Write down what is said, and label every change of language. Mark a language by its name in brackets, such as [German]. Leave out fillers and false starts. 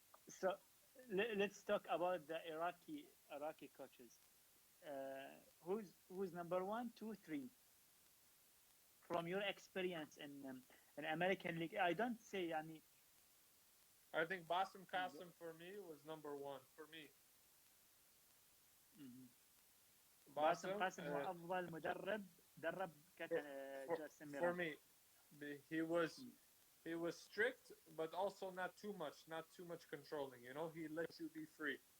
[English] So let's talk about the Iraqi coaches. Who's number 1, 2, 3 from your experience in American League? I don't say يعني. I think Bassem Qasim for me was number 1 for me. [Arabic] باسم قاسم هو افضل مدرب درب جاستن [English] for [Arabic] ميرام. [English] me, he was strict, but also not too much controlling. You know, he lets you be free.